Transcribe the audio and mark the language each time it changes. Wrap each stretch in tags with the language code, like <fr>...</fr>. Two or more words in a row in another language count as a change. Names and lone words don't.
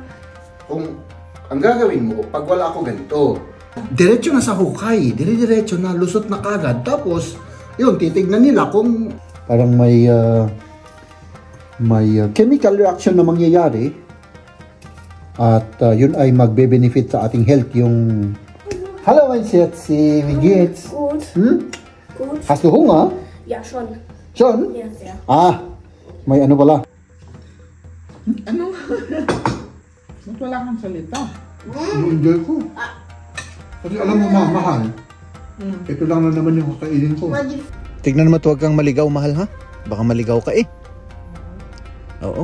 <tl>Kung ang gagawin mo, pag wala ako ganito, diretso na sa hukay, dire-diretso na, lusot na kagad. Tapos, yun, titignan nila kung parang may chemical reaction na mangyayari at yun ay magbe-benefit sa ating health.</tl> <de>Yung Hallo, mein Schatzi, wie geht's? Gut. Gut. Hast du Hunger? Ja, schon. Schon? Ja, sehr.</de> <tl>May ano pala. Ano? Ba't wala kang salita? Enjoy ko. Kasi alam mo, mahal. Ito lang na naman yung kakainin ko. Tignan mo, huwag kang maligaw, mahal, ha? Baka maligaw ka eh. Oo.</tl>